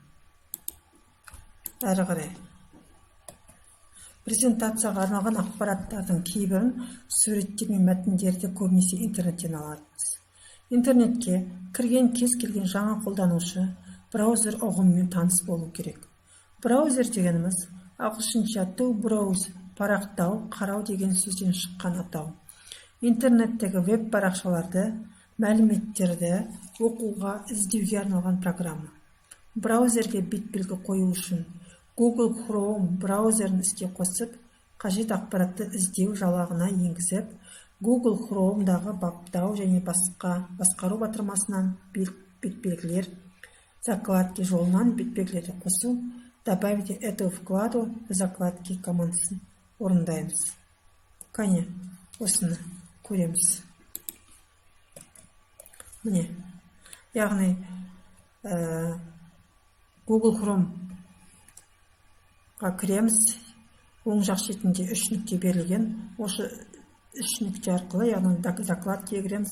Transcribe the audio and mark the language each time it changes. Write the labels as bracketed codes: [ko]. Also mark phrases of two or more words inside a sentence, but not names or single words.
[kk] Әрі қарай презентацияға арналған ақпараттардың кейбірін суреттер мен мәтіндерді көбінесе интернеттен аламыз. Интернетке кірген кез келген жаңа қолданушы браузер ұғымымен таныс болу керек. Браузер дегеніміз ағылшынша [en] to browse, [kk] парақтау, қарау деген сөзден шыққан атау. Интернеттегі веб парақшаларды Мәліметтерді оқуға, іздеуге арналған программа. Браузерге бет-белгі қою үшін Google Chrome браузерін іске қосып, қажет ақпаратты іздеу жалағына енгізіп, Google Chrome'дағы баптау және басқару батырмасынан бет-белгілер, закладки жолынан бет-белгілерді қосу, [ru] добавить эту вкладу в закладки [kk] командасын орындаймыз. Кәне, осыны көреміз. Міне, яғни Google Chrome'ға кіреміз. Оң жақ шетінде 3 нүкте берілген. Осы 3 нүкте арқылы, яғни закладкаға кіреміз.